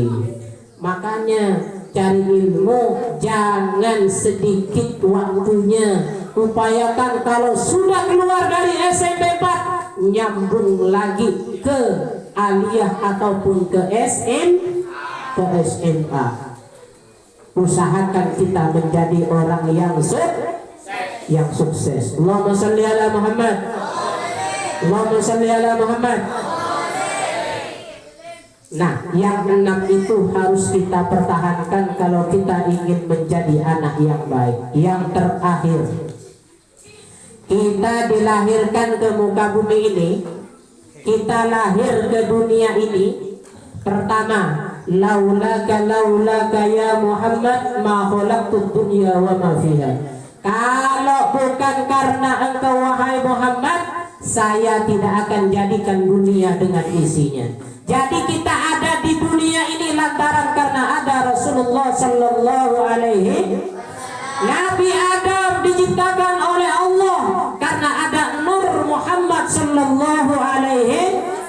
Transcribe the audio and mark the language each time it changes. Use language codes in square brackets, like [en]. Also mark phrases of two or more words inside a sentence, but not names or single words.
[id] Makanya cari ilmu jangan sedikit waktunya. Upayakan kalau sudah keluar dari SMP 4 nyambung lagi ke aliyah ataupun ke SMA. Usahakan kita menjadi orang yang sukses. [ar] اللهم صل على محمد. اللهم صل على محمد. [id] Nah, yang 6 itu harus kita pertahankan kalau kita ingin menjadi anak yang baik. Yang terakhir, kita dilahirkan ke muka bumi ini, kita lahir ke dunia ini. Pertama, [ar] لولاك يا محمد ما خلقت الدنيا وما فيها. [id] Kalau bukan karena engkau wahai Muhammad, saya tidak akan jadikan dunia dengan isinya. Jadi kita ada di dunia ini lantaran karena ada Rasulullah [ar] صلى الله عليه. [id] Nabi Adam diciptakan oleh Allah karena ada Nur Muhammad [ar] صلى الله عليه.